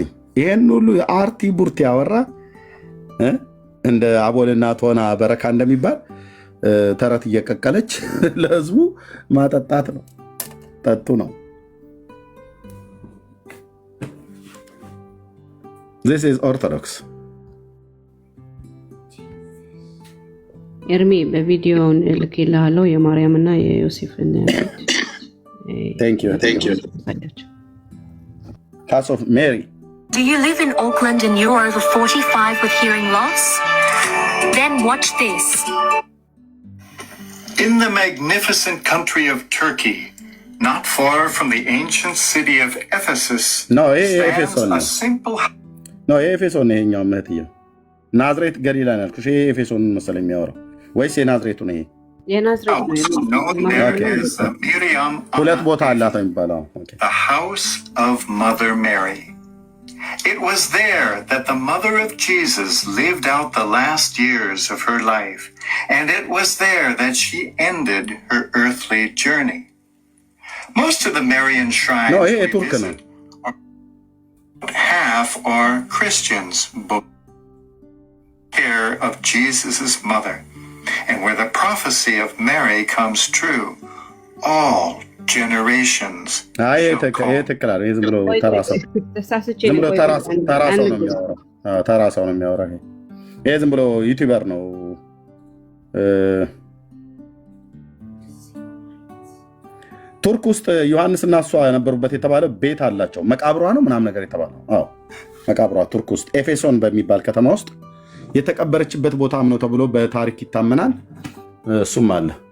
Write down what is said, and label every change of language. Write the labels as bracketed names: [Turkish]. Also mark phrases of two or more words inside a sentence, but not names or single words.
[Amharic] ይሄን ሁሉ አርቲ ቡርቲ ያወራ እንደ አቦልና ቶና በረካ እንደሚባል ተረት እየቀቀለች ለህዝቡ ማጠጣት ነው። ጠጡ ነው። [English] This is Orthodox. [Amharic] ኤርሚ በቪዲዮውን ልኬልሃለሁ የማርያምና የዮሴፍን [English] Thank you. House of Mary. Do you live in Auckland and you're over 45 with hearing loss? Then watch this. In the magnificent country of Turkey, not far from the ancient city of Ephesus, stands a simple... [Amharic] No, Ephesus ይሄኛው መትየ ናዝሬት ገሊላ ነው ያልኩሽ። ኤፌሶን መሰለኝ የሚያወራው ወይስ የናዝሬቱ ነው? ሁለት ቦታ አላት የሚባለው። [English] The house of Mother Mary. It was there that the mother of Jesus lived out the last years of her life, and it was there that she ended her earthly journey. Most of the Marian shrines we visit, half are Christians, care of Jesus' mother, and where the prophecy of Mary comes true, all generations. [Amharic] ተራሳው ነው የሚያወራው። ይሄ ዝም ብሎ ዩቲዩበር ነው። ቱርክ ውስጥ ዮሐንስና እሷ የነበሩበት የተባለ ቤት አላቸው። መቃብሯ ነው ምናምን ነገር የተባለው። አዎ መቃብሯ ቱርክ ውስጥ ኤፌሶን በሚባል ከተማ ውስጥ የተቀበረችበት ቦታም ነው ተብሎ በታሪክ ይታመናል። እሱም አለ።